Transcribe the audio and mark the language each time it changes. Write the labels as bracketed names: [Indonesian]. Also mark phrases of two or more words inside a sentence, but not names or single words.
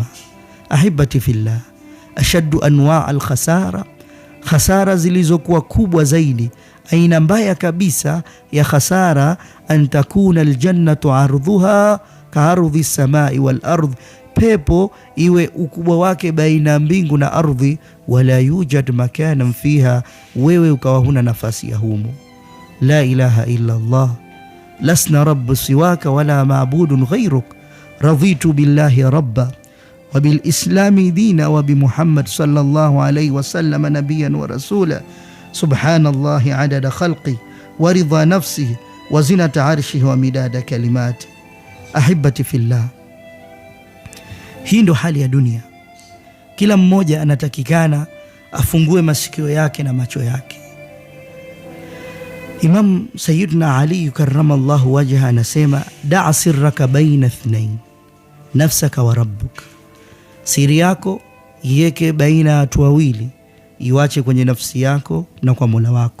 [Arabic] أحبتي في الله أشد أنواع الخسارة, [Swahili] khasara zilizokuwa kubwa zaidi, aina mbaya kabisa ya khasara, [Arabic] أن تكون الجنة عرضها كعرض السماء والأرض, [Swahili] pepo iwe ukubwa wake baina mbingu na ardhi, [Arabic] ولا يجد مكانا فيها, [Swahili] wewe ukawa huna nafasi ya humo. [Arabic] لا إله إلا الله لسنا رب سواك ولا معبود غيرك رضيت بالله ربا وبالإسلام دينا وبمحمد صلى الله عليه وسلم نبيا ورسولا سبحان الله عدد خلقه ورضا نفسه وزنة عرشه ومداد كلماته. أحبتي في الله, [Swahili] hii ndo hali ya dunia. Kila mmoja anatakikana afungue masikio yake na macho yake. Imam Sayyidina Ali [Arabic] كرم الله وجهه [Swahili] anasema, [Arabic] دع سرك بين اثنين نفسك وربك, [Swahili] siri yako iweke baina ya watu wawili, iwache kwenye nafsi yako na kwa Mola wako.